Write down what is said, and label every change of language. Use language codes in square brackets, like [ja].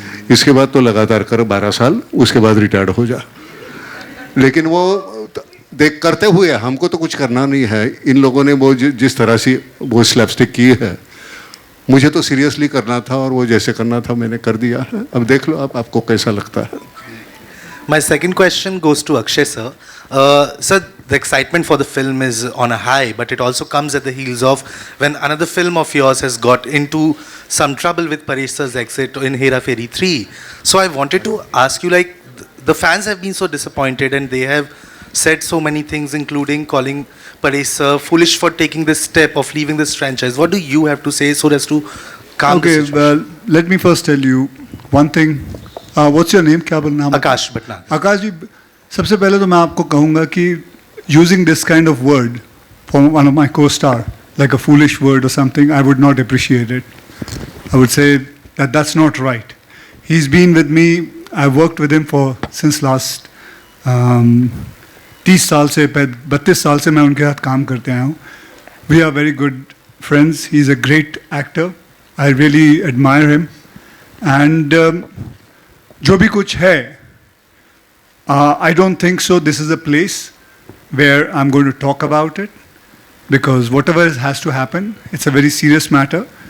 [hi] इसके बाद तो लगातार कर 12 साल, उसके बाद रिटायर्ड हो जा. लेकिन वो देख करते हुए हमको तो कुछ करना नहीं है. इन लोगों ने वो जिस तरह से वो स्लैपस्टिक की है, मुझे तो सीरियसली करना था और वो जैसे करना था मैंने कर दिया है. अब देख लो आपको कैसा लगता है. [en] My second question goes to Akshay sir. Sir, the excitement for the film is on a high, but it also comes at the heels of when another film of yours has got into some trouble with Paresh sir's exit in Hera Fairy 3. So I wanted to ask you, like, the fans have been so disappointed and they have said so many things, including calling Paresh sir foolish for taking this step of leaving this franchise. What do you have to say so as to calm the situation? Well, let me first tell you one thing. What's your name? [hi] क्या बोलना है? आकाश भटनागर. आकाश जी, सबसे पहले तो मैं आपको कहूँगा कि [en] using this kind of word from one of my co-star, like a foolish word or something, I would not appreciate it. I would say that that's not right. He's been with me, I've worked with him since last 30 [hi] साल से, 32 साल से मैं उनके साथ काम करते आया हूँ. [en] We are very good friends. He's a great actor. I really admire him. And [hi] जो भी कुछ है, [en] I don't think so this is a place where I'm going to talk about it, because whatever has to happen, it's a very serious matter.